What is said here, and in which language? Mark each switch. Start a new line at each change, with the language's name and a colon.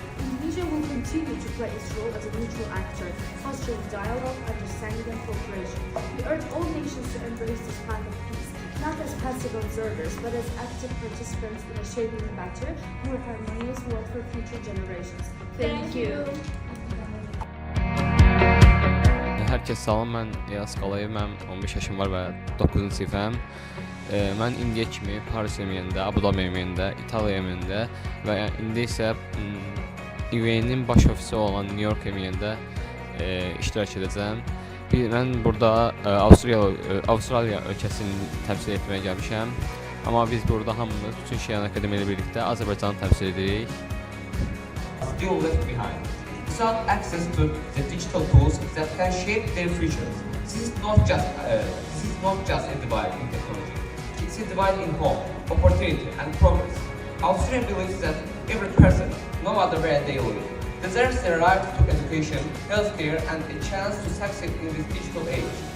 English: Indonesia will continue to play its role as a neutral actor, fostering dialogue, understanding and cooperation. We urge all nations to embrace this path of peace, not as passive observers, but as active participants in a shaping a better, more harmonious world for future generations. Thank you.
Azerbaijani: Hər kəs salam, mən İlyas Qalayev, mənim 15 yaşım var və 9-cu sinifəm. Mən indiyə kimi Paris MUN-də, Abu Dhabi MUN-də, İtaliya MUN-də və indi isə UN-in baş ofisi olan New York MUN-də iştirak edəcəm. Mən burada Avstraliya ölkəsini təmsil etməyə gəlmişəm. Amma biz burada hamımız bütün Şeyan Akademi ilə birlikdə Azərbaycanı təmsil edirik.
English: Still left behind, without access to the digital tools that can shape their futures. This is not just a divide in technology. It's a divide in hope, opportunity, and progress. Austria believes that every person, no matter where they live, deserves the right to education, healthcare, and a chance to succeed in this digital age.